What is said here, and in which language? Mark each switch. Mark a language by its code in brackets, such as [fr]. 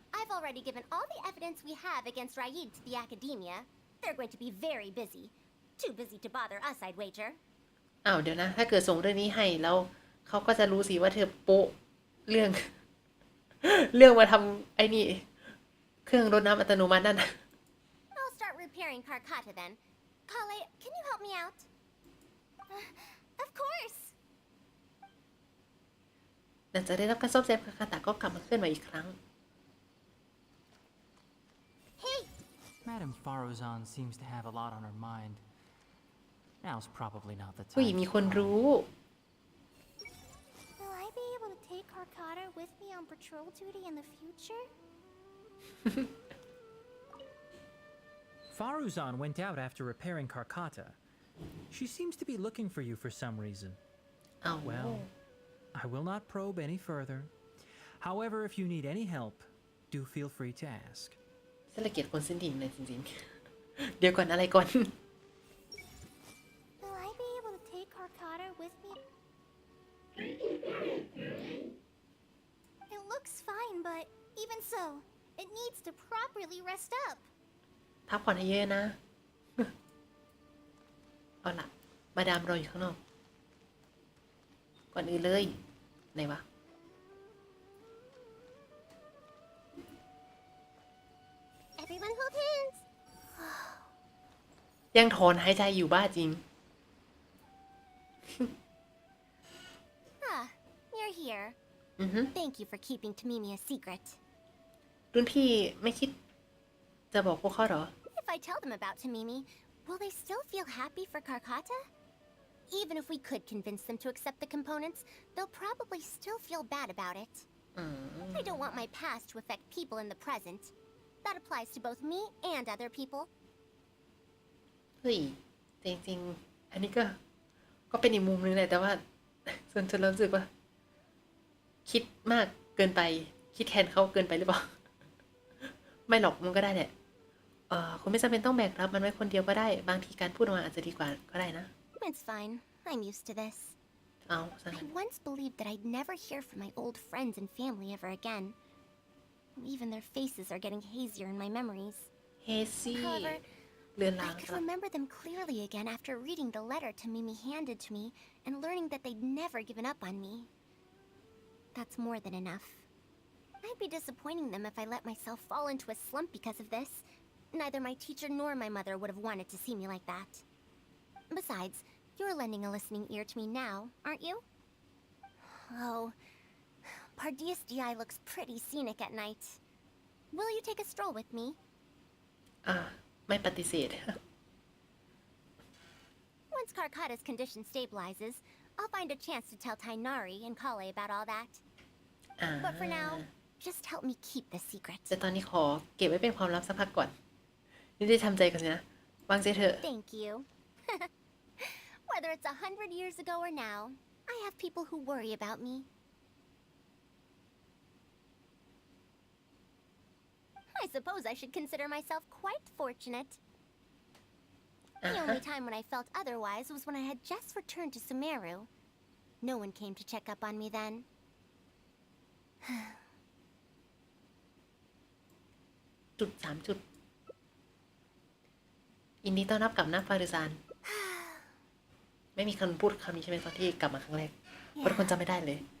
[en] I've already given all the evidence we have against Raid to the academia. They're going to be very busy. Too busy to bother us, I'd wager. [th] อ้าวเดี๋ยวนะ ถ้าเกิดส่งเรื่องนี้ให้แล้วเขาก็จะรู้สิว่าเธอโป๊ะเรื่อง เรื่องมาทำไอ้นี่ เครื่องรดน้ำอัตโนมัตินั่น [en] I'll start repairing Carcata then. Kale, can you help me out? Of course. [th] หลังจากได้รับการซ่อมแซมคาตาก็กลับมาเคลื่อนไหวอีกครั้ง [en] Hey, Madame Faruzan seems to have a lot on her mind. Now's probably not the [th] ผู้หญิง [en] time. [th] มีคนรู้ [en] Will I be able to take Carcata with me on patrol duty in the future? Faruzan went out after repairing Carcata. She seems to be looking for you for some reason. [th] อ้าว [en] Well, I will not probe any further. However, if you need any help, do feel free to ask. [th] ฉันละเกียดคนสิ้นดินเลยจริงๆ เดี๋ยวก่อนอะไรก่อน [en] Will I be able to take Carcata with me? It looks fine, but even so, It needs to properly rest up. [th] พักผ่อนให้เยอะนะ เอาล่ะ มาดามรออยู่ข้างนอก ก่อนอื่นเลย ไหนวะ [en] Everyone hold hands. [th] ยังถอนหายใจอยู่บ้าจริง [en] Ah, you're here. อือฮึ Thank you for keeping Tamimi a secret. [th] รุ่นพี่ไม่คิด จะบอกพวกเขาเหรอ [en] If I tell them about Tamimi, will they still feel happy for Karkata? Even if we could convince them to accept the components, they'll probably still feel bad about it. I don't want my past to affect people in the present. That applies to both me and other people. [th] เฮ้ยจริงๆ อันนี้ก็เป็นอีกมุมนึงแหละแต่ว่า ส่วนฉันรู้สึกว่า คิดมากเกินไป คิดแทนเขาเกินไปหรือเปล่า ไม่หรอกมันก็ได้แหละคุณไม่จำเป็นต้องแบกรับมันไว้คนเดียวก็ได้ บางทีการพูดออกมาอาจจะดีกว่าก็ได้นะ [en] It's fine. I'm used to this. [th] เอาซะ [en] I once believed that I'd never hear from my old friends and family ever again. Even their faces are getting hazier in my memories. เฮซี่ However, [th] เลือนลา [en] I ง could remember them clearly again after reading the letter Tamimi handed to me and learning that they'd never given up on me. That's more than enough. I'd be disappointing them if I let myself fall into a slump because of this. Neither my teacher nor my mother would have wanted to see me like that. Besides, you're lending a listening ear to me now, aren't you? Oh, Pardeus DI looks pretty scenic at night. Will you take a stroll with me? [th] ไม่ปฏิเสธ [en] Once Karkata's condition stabilizes, I'll find a chance to tell Tainari and Kale about all that. But for now, just help me keep the secret. [th] แต่ตอนนี้ขอเก็บไว้เป็นความลับสักพักก่อน นี่ได้ทำใจกันสินะ วางใจเถอะ [en] Thank you. Whether it's 100 years ago or now, I have people who worry about me. I suppose I should consider myself quite fortunate. The only time when I felt otherwise was when I had just returned to Sumeru. No one came to check up on me then. [th] จุด3 จุด ยินดีต้อนรับกลับนะฟาริซาน ไม่มีคนพูดคำนี้ใช่ไหมตอนที่กลับมาครั้งแรกเพราะคนจำไม่ได้เลย